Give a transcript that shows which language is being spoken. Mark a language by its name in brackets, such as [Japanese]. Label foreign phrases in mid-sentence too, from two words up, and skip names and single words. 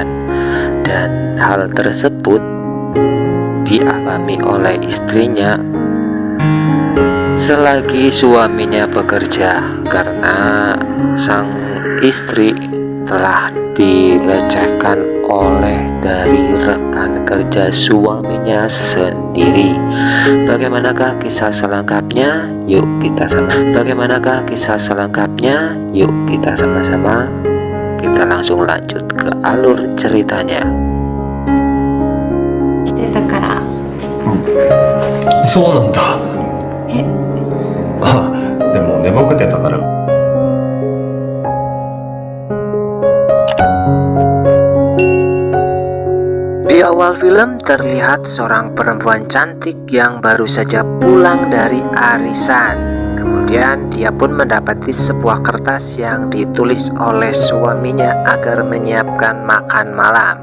[Indonesian] Dan hal tersebut dialami oleh istrinya selagi suaminya bekerja, karena sang istri telah dilecehkan oleh dari rekan kerja suaminya sendiri. Bagaimanakah kisah selengkapnya? Yuk kita sama-sama kita langsung lanjut ke alur ceritanya. [Japanese] してたから。そうなんだ。え、あ、でも寝ぼけてたから。 [Indonesian] Di awal film terlihat seorang perempuan cantik yang baru saja pulang dari arisan. Kemudian dia pun mendapati sebuah kertas yang ditulis oleh suaminya agar menyiapkan makan malam.